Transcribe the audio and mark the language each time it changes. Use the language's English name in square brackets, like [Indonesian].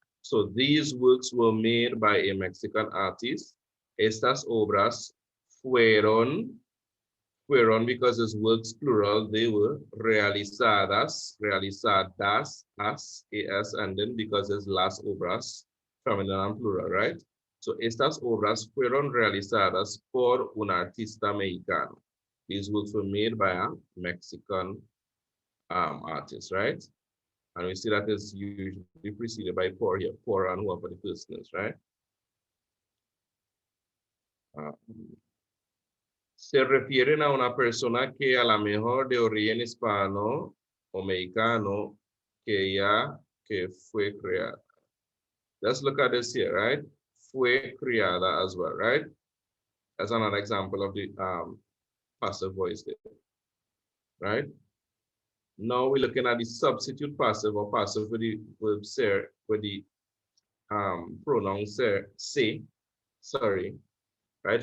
[English] So these works were made by a Mexican artist. [Spanish] Estas obras fueron [English] because his works plural, they were [Spanish] realizadas, [English] as, and then because his [Spanish] las obras, [English] feminine and plural, right? [Spanish] So estas obras fueron realizadas por un artista mexicano. [English] These works were made by a Mexican artist, right? And we see that is usually preceded by por here, por and whoever the person is, right? [Spanish] Se refieren a una persona que a la mejor de origen hispano o mexicano que fue creada. [English] Let's look at this here, right? [Spanish] Fue creada [English] as well, right? That's another example of the passive voice there, right? Now we're looking at the substitute passive or passive with the verb ser, with the pronoun ser, say, sorry, right?